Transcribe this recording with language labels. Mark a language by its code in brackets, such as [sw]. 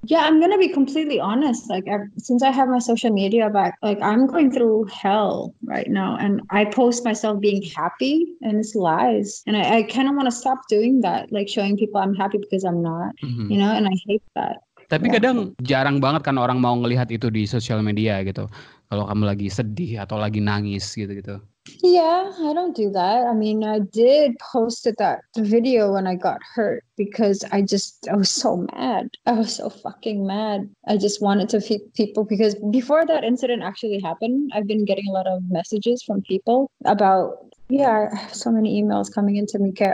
[en] Yeah, I'm gonna be completely honest. Like, since I have my social media back, like I'm going through hell right now, and I post myself being happy, and it's lies. And I kind of want to stop doing that, like showing people I'm happy because I'm not, you know, and I hate that. [id] Tapi kadang jarang banget kan orang mau ngelihat itu di sosial media gitu. Kalau kamu lagi sedih atau lagi nangis gitu-gitu. [en] Yeah, I don't do that. I mean, I did post that video when I got hurt, because I was so mad. I was so fucking mad. I just wanted to feed people, because before that incident actually happened, I've been getting a lot of messages from people about, I have so many emails coming into me.